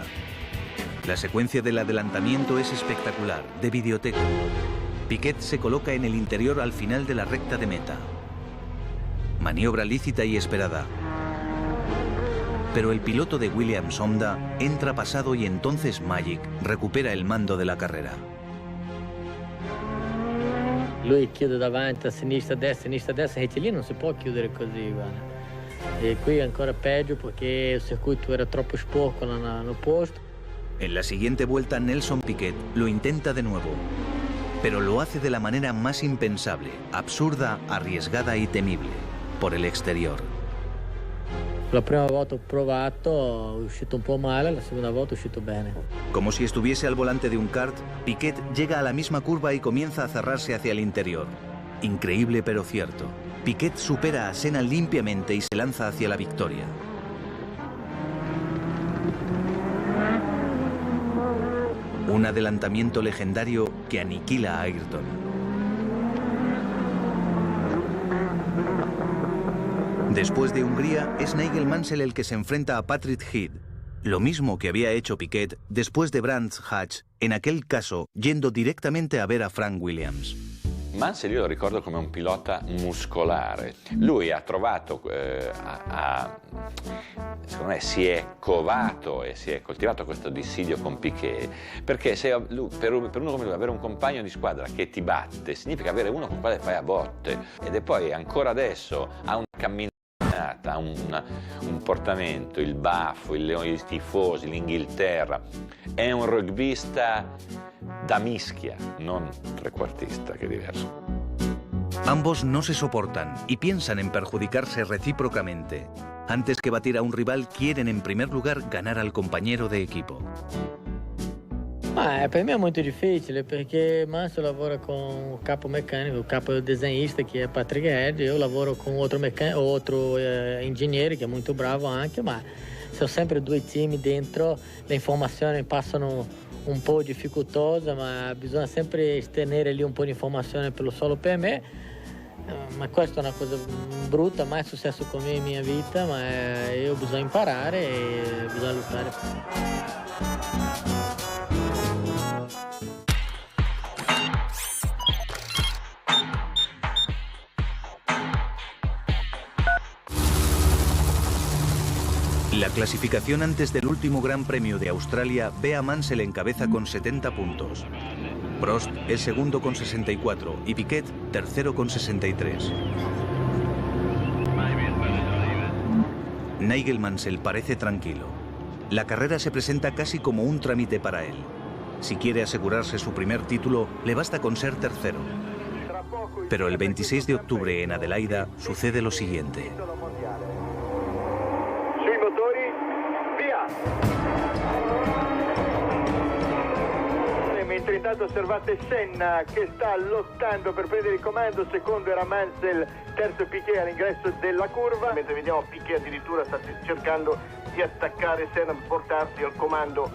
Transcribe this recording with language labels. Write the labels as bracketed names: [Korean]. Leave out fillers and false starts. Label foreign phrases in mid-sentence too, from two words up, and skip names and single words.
[Spanish] La secuencia del adelantamiento es espectacular, de videoteca. Piquet se coloca en el interior al final de la recta de meta. Maniobra lícita y esperada. Pero el piloto de Williams Honda entra pasado y entonces Magic recupera el mando de la carrera. [Italian] Lui chiude davanti a sinistra, destra, retilíneo non si può chiudere così, guarda. E qui ancora peggio perché il circuito era troppo sporco no posto. [Spanish] En la siguiente vuelta Nelson Piquet lo intenta de nuevo, pero lo hace de la manera más impensable, absurda, arriesgada y temible, por el exterior. [Italian] La prima volta ho provato, è uscito un po' male, la seconda volta è uscito bene. [Spanish] Como si estuviese al volante de un kart, Piquet llega a la misma curva y comienza a cerrarse hacia el interior. Increíble pero cierto. Piquet supera a Senna limpiamente y se lanza hacia la victoria. Un adelantamiento legendario que aniquila a Ayrton. Después de Hungría, es Nigel Mansell el que se enfrenta a Patrick Head, lo mismo que había hecho Piquet después de Brands Hatch, en aquel caso yendo directamente a ver a Frank Williams. [Italian] Mansell io lo ricordo come un pilota muscolare. Lui ha trovato, secondo me si è covato e si è coltivato questo dissidio con Piquet, perché per uno come lui avere un compagno di squadra che ti batte significa avere uno con il quale fai a botte, ed è poi ancora adesso ha una camminata, un portamento, il baffo, i tifosi, l'Inghilterra. È un rugbista da mischia, non trequartista, [Spanish] que es diverso. Ambos no se soportan y piensan en perjudicarse recíprocamente. Antes que batir a un rival, quieren en primer lugar ganar al compañero de equipo. [Italian] Per me è molto difficile perché Mansell lavora con il capo meccanico, il capo desenhista che è Patrick Head, io lavoro con outro ingegnere che è molto bravo anche, ma sono sempre due team dentro, le informazioni passano un po' difficoltosa, ma bisogna sempre tenere lì un po' di informazione solo per me, ma questa è una cosa brutta, mai è successo con me in mia vita, ma io bisogna imparare e bisogna lottare. [Spanish] La clasificación antes del último Gran Premio de Australia ve a Mansell en cabeza con 70 puntos. Prost es segundo con 64 y Piquet tercero con 63. Nigel Mansell parece tranquilo. La carrera se presenta casi como un trámite para él. Si quiere asegurarse su primer título, le basta con ser tercero. Pero el 26 de octubre en Adelaida sucede lo siguiente. [Italian] Mentre intanto osservate Senna che sta lottando per prendere il comando, secondo era Mansell, terzo Piquet all'ingresso della curva, mentre vediamo Piquet addirittura sta cercando di attaccare Senna per portarsi al comando.